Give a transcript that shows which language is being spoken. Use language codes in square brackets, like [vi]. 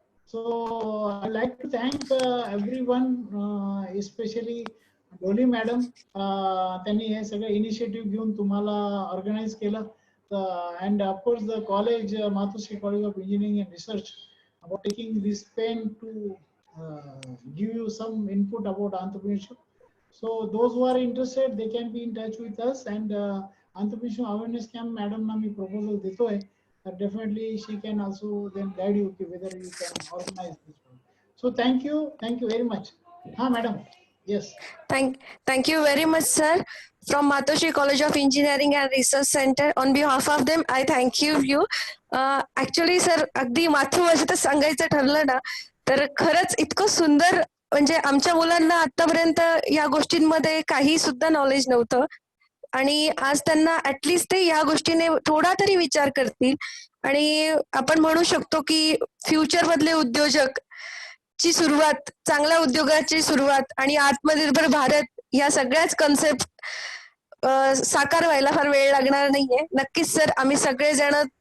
[en] So I'd like to thank everyone, especially Dolly madam. [mr] त्यांनी हे सगळं इनिशिएटिव्ह घेऊन तुम्हाला ऑर्गनाइज केलं. [en] And of course the college, Matushri College of Engineering and Research, about taking this pen to give you some input about entrepreneurship. So those who are interested, they can be in touch with us. And entrepreneurship awareness camp [mr] madam na mi proposal detoy. [en] Definitely she can also then guide you whether you can organize this one. So thank you very much. Madam. Yes. Thank you very much, sir. From Matoshi College of Engineering and Research Center, on behalf of them, I thank you. [mr] Actually, sir, अगदी मातृभाषेत सांगायचं ठरलं ना तर खरंच इतकं सुंदर, म्हणजे आमच्या मुलांना आतापर्यंत या गोष्टींमध्ये काही सुद्धा नॉलेज नव्हतं आणि आज त्यांना ऍटलिस्ट ते या गोष्टीने थोडा तरी विचार करतील. आणि आपण म्हणू शकतो की फ्युचर मधले उद्योजक ची सुरुवात, चांगल्या उद्योगाची सुरुवात आणि आत्मनिर्भर भारत या सगळ्याच कन्सेप्ट साकार व्हायला फार वेळ लागणार नाहीये. नक्कीच सर, आम्ही सगळेजण